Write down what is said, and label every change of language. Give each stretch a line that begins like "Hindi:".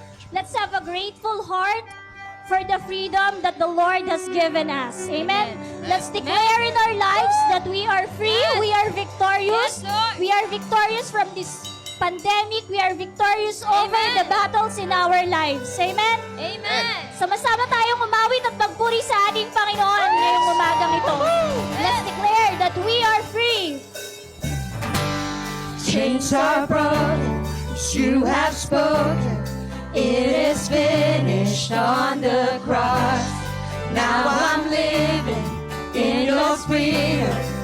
English: Let's have a grateful heart for the freedom that the Lord has given us. Amen? Amen. Let's declare in our lives that we are free, Yes. we are victorious, Yes, Lord. we are victorious from this pandemic, we are victorious over Amen. the battles in our lives. Amen? Amen.
Filipino: Sama-sama tayong umawit at magpuri sa ating Panginoon ngayong umagang ito.
English: Let's declare that we are free. Chains are broken, you have spoken. It is finished on the cross. Now I'm living in your freedom.